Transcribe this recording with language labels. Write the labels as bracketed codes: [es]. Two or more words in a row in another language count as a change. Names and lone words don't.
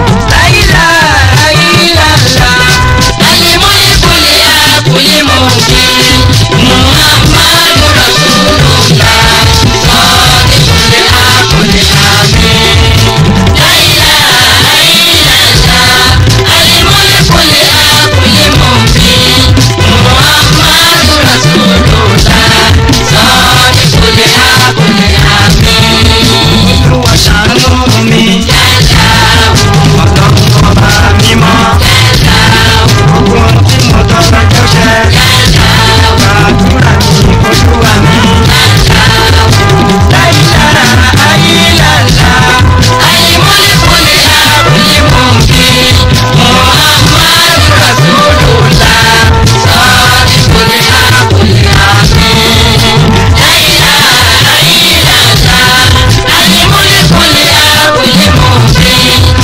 [ar] لا إله إلا الله. الملك الحق المبين. محمد رسول الله. الصادق الحق الأمين. لا إله إلا الله. الملك الحق المبين. محمد رسول الله. [yo] Olúwa ṣàánú mi. Ọlọ́run ọba mímọ́. Gbogbo ohun tí mo tọrọ jẹ́ ṣẹ. Gbàdúrà mi, Olúwa mi. [ar] لا إله إلا الله. الملك الحق المبين. محمد رسول الله الصادق الحق الأمين. لا إله إلا الله الملك الحق المبين.